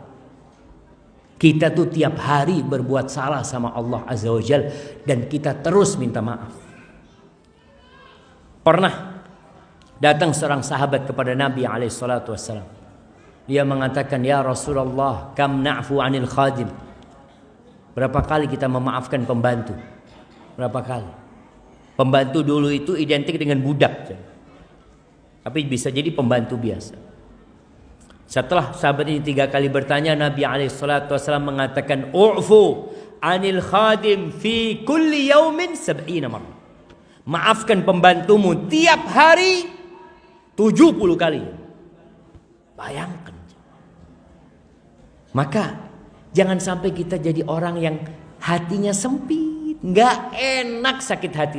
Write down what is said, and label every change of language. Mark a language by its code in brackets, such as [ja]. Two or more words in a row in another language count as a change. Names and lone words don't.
[id] Kita tuh tiap hari berbuat salah sama Allah [ar] عز وجل, [id] dan kita terus minta maaf. Pernah Datang seorang sahabat kepada Nabi SAW. Dia mengatakan, [ar] يا رسول الله, كم نعفو عن الخادم. [id] Berapa kali kita memaafkan pembantu? Berapa kali? Pembantu dulu itu identik dengan budak, tapi bisa jadi pembantu biasa. Setelah sahabat ini 3 kali bertanya, Nabi SAW mengatakan, [ar] اعفوا عن الخادم في كل يوم 70 مرة. [id] Maafkan pembantumu tiap hari 70 kali. Bayangkan. Maka jangan sampai kita jadi orang yang hatinya sempit, nggak enak, sakit hati.